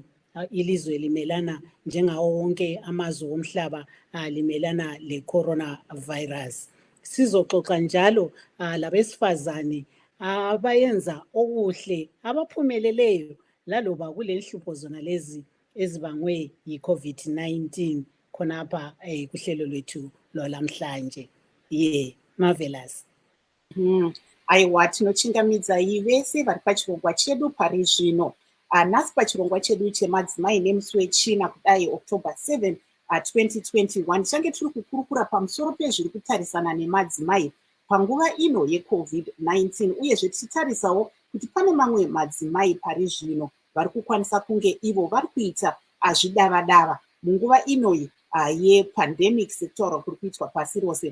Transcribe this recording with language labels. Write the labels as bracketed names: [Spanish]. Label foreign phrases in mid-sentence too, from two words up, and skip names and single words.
[North Ndebele] Ilizwe limelana njengawo wonke amazwe omhlaba limelana le-coronavirus. Sizoxoxa njalo labesifazane abayenza okuhle abaphumeleleyo laloba kulenhlupho zona lezi ezibangwe yi-COVID-19 khonapha kuhlelo lwethu lwalamhlanje. [Shona] Marvelous. Aiwa, tinochingamidza vese vari pachirongwa chedu pari zvino. Nhasi pachirongwa chedu chemadzimai nemusi wechina kudai October 7, 2021 tichange tiri kukurukura pamusoro pezviri kutarisana nemadzimai panguva ino yeCovid-19, uyezve tichitarisawo kuti pane mamwe madzimai pari zvino vari kukwanisa kunge ivo vari kuita zvidava-dava munguva inoyi yepandemic sekutaura kuri kuitwa pasi rose.